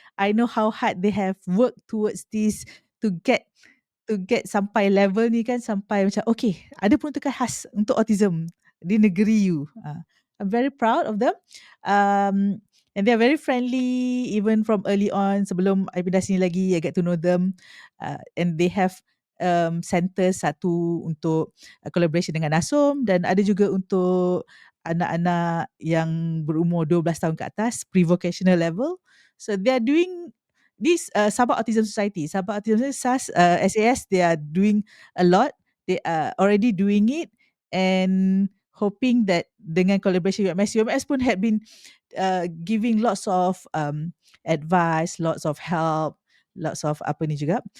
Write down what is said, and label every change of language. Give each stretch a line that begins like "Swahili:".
English: I know how hard they have worked towards this to get
Malay: sampai level ni kan, sampai macam okay, ada peruntukan khas untuk autism di negeri you.
English: I'm very proud of them. And they are very friendly even from early on.
Malay: Sebelum I pindah sini lagi,
English: I get to know them. And they have center
Malay: satu untuk collaboration dengan ASOM, dan ada juga untuk anak-anak yang berumur 12 tahun ke atas,
English: pre-vocational level. So they are doing this Sabah Autism Society, Sabah Autism Society, SAS, they are doing a lot. They are already doing it, and hoping that
Malay: dengan collaboration UMS pun
English: had been giving lots of advice, lots of help, lots of
Malay: apa ni juga.